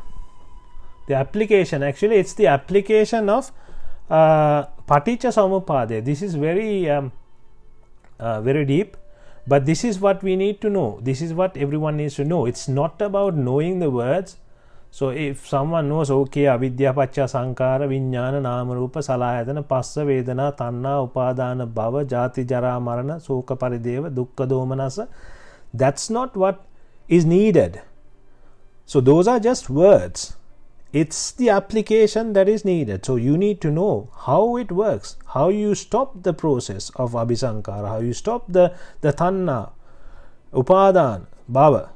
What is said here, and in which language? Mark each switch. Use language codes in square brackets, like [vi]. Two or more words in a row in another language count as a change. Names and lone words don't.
[en] The application, actually it's the application of [pi] Paticca Samuppada. [en] This is very very deep, but this is what we need to know. This is what everyone needs to know. It's not about knowing the words So if someone knows, okay, [pi] avidya pacca sankara vijnana nama rupa salayatana passa vedana tanna upadana bhava jati jara marana soka parideva dukkha domanasa, [en] that's not what is needed. So those are just words. It's the application that is needed. So you need to know how it works, how you stop the process of abhisankara, how you stop the [pi] tanna, upadana, bhava.